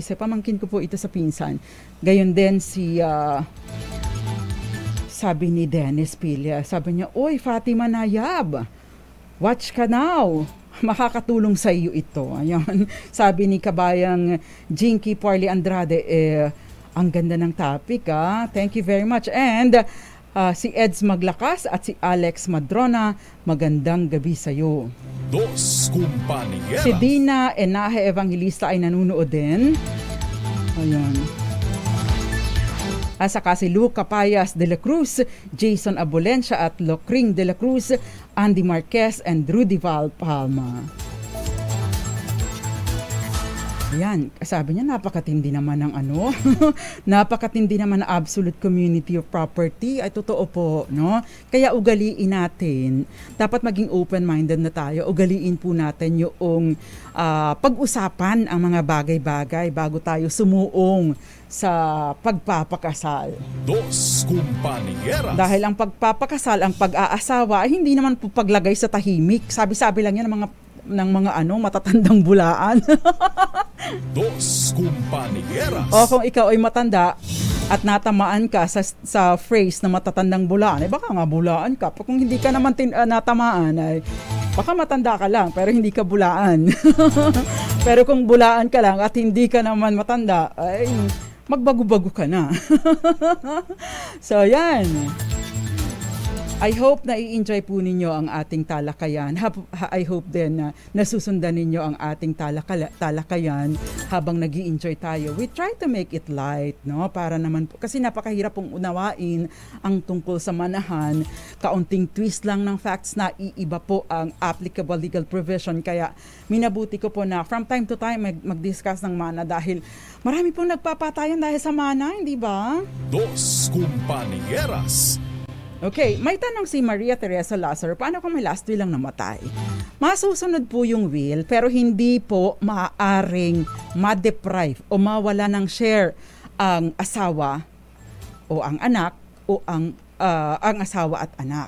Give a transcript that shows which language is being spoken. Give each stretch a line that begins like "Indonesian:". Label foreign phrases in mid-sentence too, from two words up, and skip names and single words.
Filipino: Pamangkin ko po ito sa pinsan. Gayon din sabi ni Dennis Pilia, sabi niya, Fatima Nayab, watch ka now. Makakatulong sa iyo ito. Ayun. Sabi ni kabayang Jinky Parley Andrade, ang ganda ng topic.
English: Thank you very much.
Filipino: And si Eds Maglakas at si Alex Madrona, magandang gabi sa iyo. Dos Compañeras. Si Dina Enahe Evangelista ay nanunood din. Ayun. Saka si Luca Payas de la Cruz, Jason Abolencia at Locring de la Cruz, Andy Marquez and Rudy Val Palma. Yan, sabi niya napakatindi naman ng napakatindi naman ng
English: absolute community of property.
Filipino: Ay totoo po, no? Kaya ugaliin natin, dapat maging open-minded na tayo. Ugaliin po natin yung pag-usapan ang mga bagay-bagay bago tayo sumuong sa pagpapakasal. Dos Compañeras. Dahil ang pagpapakasal, ang pag-aasawa ay hindi naman po paglagay sa tahimik. Sabi-sabi lang yan ng mga matatandang bulaan. Dos Compañeras. O kung ikaw ay matanda, at natamaan ka sa phrase na matatandang bulaan, baka nga bulaan ka. Kung hindi ka naman natamaan, ay baka matanda ka lang pero hindi ka bulaan. Pero kung bulaan ka lang at hindi ka naman matanda, ay magbago-bago ka na. So yan.
English: I hope
Filipino: na i-enjoy po ninyo ang ating talakayan.
English: I hope
Filipino: din na nasusundan ninyo ang ating talakayan habang nag-i-enjoy tayo.
English: We try to make it light, no?
Filipino: Para naman po, kasi napakahirap pong unawain ang tungkol sa manahan. Kaunting twist lang ng facts na iiba po ang
English: applicable legal provision.
Filipino: Kaya minabuti ko po na
English: from time to time
Filipino: mag-discuss ng mana dahil marami pong nagpapatayan dahil sa mana, hindi ba? Dos Compañeras. Okay, may tanong si Maria Teresa Lazaro, paano kung may
English: last will
Filipino: lang namatay? Masusunod po yung will, pero hindi po maaaring ma-deprive o mawala ng share ang asawa o ang anak o ang asawa at anak.